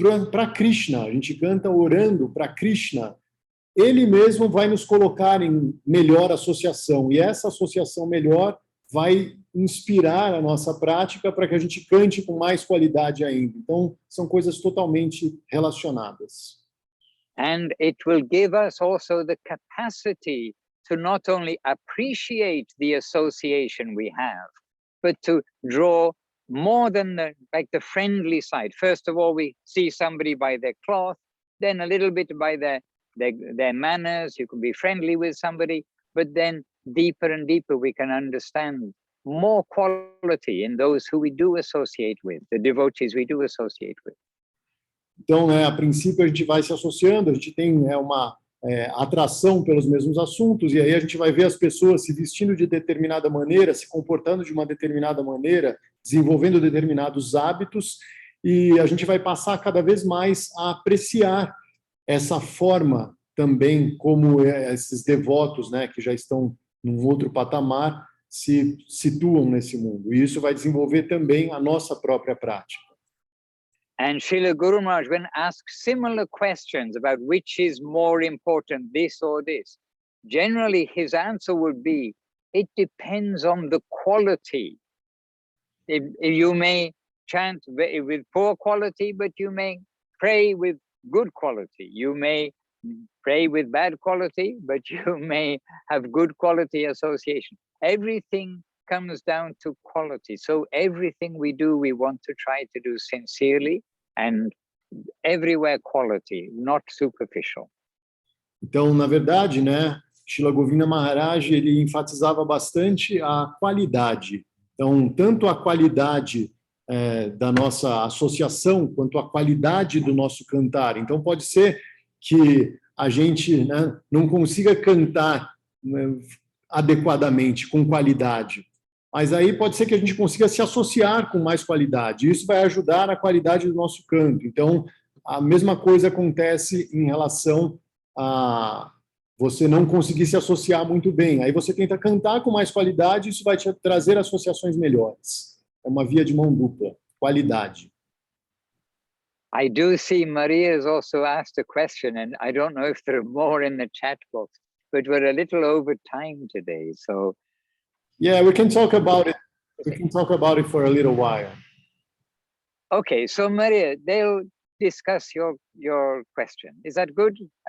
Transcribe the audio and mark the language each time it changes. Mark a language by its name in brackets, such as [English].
[Portuguese] para Krishna, a gente canta orando para Krishna, ele mesmo vai nos colocar em melhor associação, e essa associação melhor vai inspirar a nossa prática para que a gente cante com mais qualidade ainda. Então, são coisas totalmente relacionadas. [English] And it will give us also the capacity to not only appreciate the association we have, but to draw more than the friendly side. First of all, we see somebody by their cloth, then a little bit by their manners. You can be friendly with somebody, but then deeper and deeper we can understand more quality in those who we do associate with, the devotees we do associate with. [Portuguese] Então, a princípio, a gente vai se associando, a gente tem uma atração pelos mesmos assuntos, e aí a gente vai ver as pessoas se vestindo de determinada maneira, se comportando de uma determinada maneira, desenvolvendo determinados hábitos, e a gente vai passar cada vez mais a apreciar essa forma também, como esses devotos, né, que já estão num outro patamar, se situam nesse mundo. E isso vai desenvolver também a nossa própria prática. [English] And Srila Guru Maharaj, when asked similar questions about which is more important, this or this, generally his answer would be, it depends on the quality. If you may chant with poor quality, but you may pray with good quality. You may pray with bad quality, but you may have good quality association. Everything comes down to quality. So everything we do, we want to try to do sincerely and everywhere quality, not superficial. [Portuguese] Então, na verdade, né, Srila Gaudiya Maharaj, ele enfatizava bastante a qualidade. Então, tanto a qualidade da nossa associação, quanto a qualidade do nosso cantar. Então, pode ser que a gente, né, não consiga cantar, né, adequadamente, com qualidade. Mas aí pode ser que a gente consiga se associar com mais qualidade. Isso vai ajudar na qualidade do nosso canto. Então, a mesma coisa acontece em relação a você não conseguir se associar muito bem. Aí você tenta cantar com mais qualidade, isso vai te trazer associações melhores. É uma via de mão dupla, qualidade. [English] I do see Maria's also asked a question, and I don't know if there are more in the chat box, but we're a little over time today, so... Yeah, we can talk about it. We can talk about it for a little while. Okay, so Maria, they'll discuss your question. Is that good?